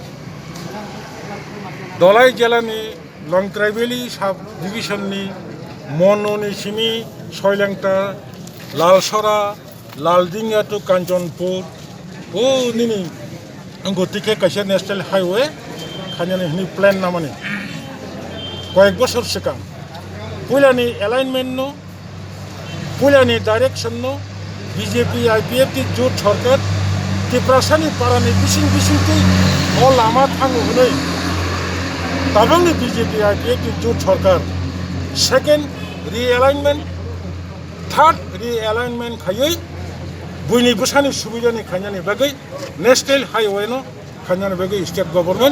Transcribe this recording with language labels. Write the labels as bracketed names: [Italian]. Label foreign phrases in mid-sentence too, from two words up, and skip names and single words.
[Kok Borok] दलाई जिल्लानि लंट्राइबेली सब डिविजननि मन'नि सिमी सयलेंटा लालसरा लालदिंगिया टू कांचनपुर ओ निनि गतिके कैसे [English] national highway [Kok Borok] खानानै होनै प्लान नामानि कयेक बছর सिगां पयलानि एलाइनमेंट नो पयलानि डाइरेक्शन नो BJP IPFT जुट सरकार त्रिपुरासानि पारानि बिसिं बिसिंथै न लामा थाङो होनै ताबंनि BJP IPFT जुट सरकार [English] second realignment third realignment [Kok Borok] खायै बयनि बसानि सुबिदानि खायनानि बागै [English] national highway [Kok Borok] नो खायनानि बागै [English] state government